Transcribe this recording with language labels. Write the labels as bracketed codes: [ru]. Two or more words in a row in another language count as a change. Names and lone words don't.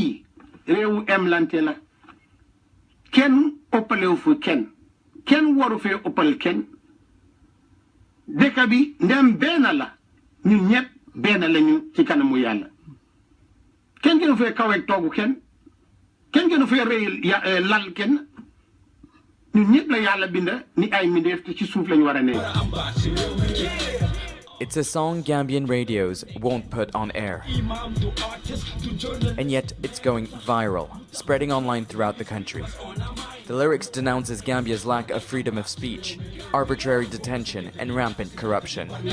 [wo] réewu emlante la kenn ëppalewu fu kenn waru fee ëppal kenn dëkk bi ndem benn la ñun ñëpp benn lañu ci kanamu yàlla kenn gënu fee kaweeg toogu kenn gënu fee rëy lal kenn ñun ñëpp la yàlla binda ni ay mindeef te ci suuf lañu war a nekk. [en] It's a song Gambian radios won't put on air. And yet it's going viral, spreading online throughout the country. The lyrics denounces Gambia's lack of freedom of speech, arbitrary detention, and rampant corruption.